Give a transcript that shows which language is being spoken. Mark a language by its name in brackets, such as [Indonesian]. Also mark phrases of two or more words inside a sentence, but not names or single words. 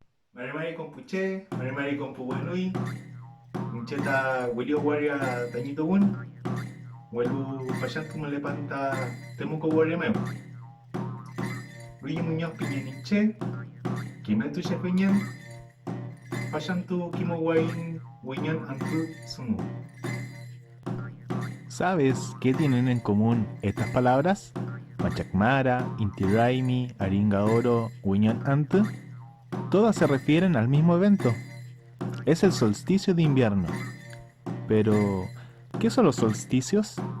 [Mapuche] Marimari kompuche, marimari kompuwanui, Incheta Wilio Waria Tañito Bun, Welu Pashantu Malepanta Temuco Waria Meu, Luigi Muñoz Piñaniche, Kimetu Shefiñan, Pashantu Kimo Wain, Wiñan Antu Sumu. [Spanish] ¿Sabes qué tienen en común estas palabras? Machacmara, Inti Raimi, Aringa Oro, Wiñan Ant. Todas se refieren al mismo evento. Es el solsticio de invierno. Pero, ¿qué son los solsticios?